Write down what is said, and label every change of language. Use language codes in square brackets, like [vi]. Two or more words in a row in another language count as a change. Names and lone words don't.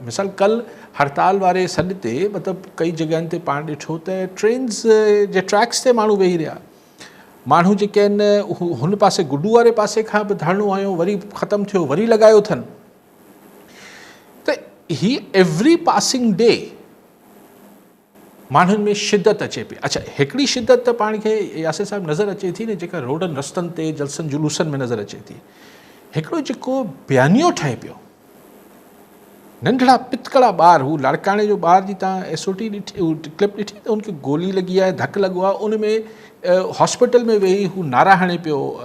[sd] मिसाल कल्ह हड़ताल वारे सॾ ते मतिलबु कई जॻहियुनि ते पाण ॾिठो त ट्रेन्स जे ट्रैक्स ते माण्हू वेही रहिया, माण्हू जेके आहिनि हुन पासे गुडू वारे पासे खां बि धरणो आयो, वरी ख़तमु थियो, वरी लॻायो अथनि। त ही [en] every passing day [sd] माण्हुनि में शिदत अचे पई। अच्छा, हिकिड़ी शिदत त पाण खे यासिर साहिबु नज़र अचे थी न, जेका रोडनि रस्तनि ते जलसनि जुलूसनि में नज़र अचे थी। हिकिड़ो जेको बयानियो ठहे पियो, नंढड़ा पितकड़ा ॿार, हू लाड़काणे जो ॿार जी तव्हां SOT ॾिठी, क्लिप ॾिठी त उनखे गोली लॻी आहे, धकु लॻो आहे, उन में हॉस्पिटल में वेही हू नारा हणे पियो।